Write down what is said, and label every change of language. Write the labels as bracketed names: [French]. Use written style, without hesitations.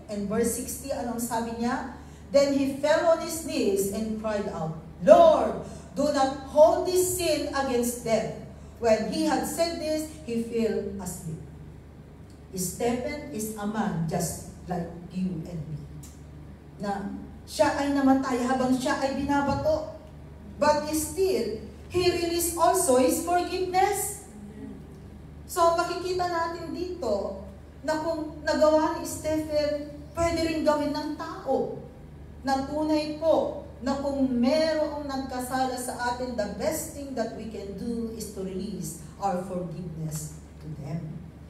[English] And verse 60, [Filipino] anong sabi niya? [English] Then he fell on his knees and cried out, Lord, do not hold this sin against them. When he had said this, he fell asleep. Stephen is a man just like you and me. [Filipino] Na siya ay namatay habang siya ay binabato. [English] But still, he released also his forgiveness. [Filipino] So makikita natin dito na kung nagawa ni Stephen, pwede rin gawin ng tao. Na tunay po na kung merong nagkasala sa atin, [English] the best thing that we can do is to release our forgiveness to them.